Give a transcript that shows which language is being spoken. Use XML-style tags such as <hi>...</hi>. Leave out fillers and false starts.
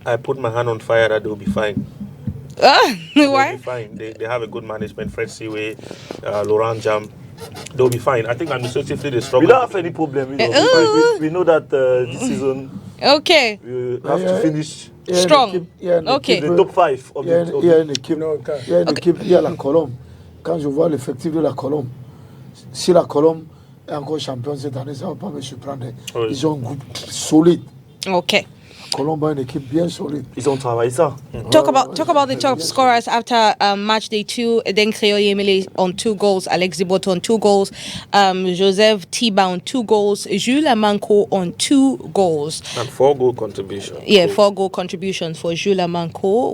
<en>I put my hand on fire that they'll be fine. Why? They'll be fine. They have a good management. Fred Seaway, Laurent Jam. They'll be fine. I think administratively they struggle. We don't have any problem. We know that this season. Okay. We have to finish strong. Okay. The top 5 of</en> <fr>il y a une équipe, il y a la Colombe. Quand je vois l'effectif de la Colombe, si la Colombe est encore championne cette année, ça ne va pas me surprendre. Oui. Ils ont un groupe solide.</fr> <en>Okay.</en> <fr>Colombe a une équipe bien solide. Ils ont travaillé ça.</fr> <en>Talk about the top scorers after match day 2. Then Créole Yemele on 2 goals, Alex Ziboto on 2 goals, Joseph Tiba on 2 goals, Jules Amanko on 2 goals. And 4 goal contribution. Yeah, 4 goal contributions for Jules Amanko.</en>